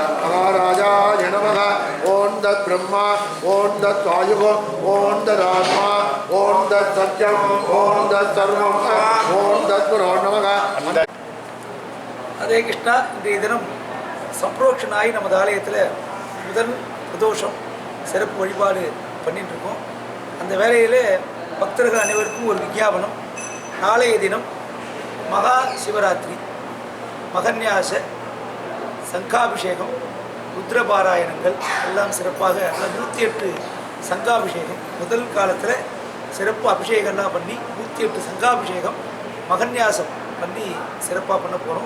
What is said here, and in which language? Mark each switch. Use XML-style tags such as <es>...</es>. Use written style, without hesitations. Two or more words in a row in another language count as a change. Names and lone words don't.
<sa>महाराजाय नमः ॐ तद्ब्रह्मा ॐ तद्वायुः ॐ तदात्मा ॐ तत्सत्यं ॐ तत्सर्वं ॐ तद्गुरो नमः. हरे कृष्णा.</sa> <ta>இன்றைய தினம் சம்பரோக்ஷனாய் நமது ஆலயத்தில் முதல் பிரதோஷம் சிறப்பு வழிபாடு பண்ணிட்டு இருக்கோம். அந்த வேளையில் பக்தர்கள் அனைவருக்கும் ஒரு விஞ்ஞாபனம். நாளைய தினம் மகா சிவராத்திரி, மகன்யாச, சங்காபிஷேகம், ருத்ரபாராயணங்கள் எல்லாம் சிறப்பாக 108 சங்காபிஷேகம் முதல் காலத்தில் சிறப்பு அபிஷேகம்லாம் பண்ணி 108 சங்காபிஷேகம் மகன்யாசம் பண்ணி சிறப்பாக பண்ண போகிறோம்.</ta>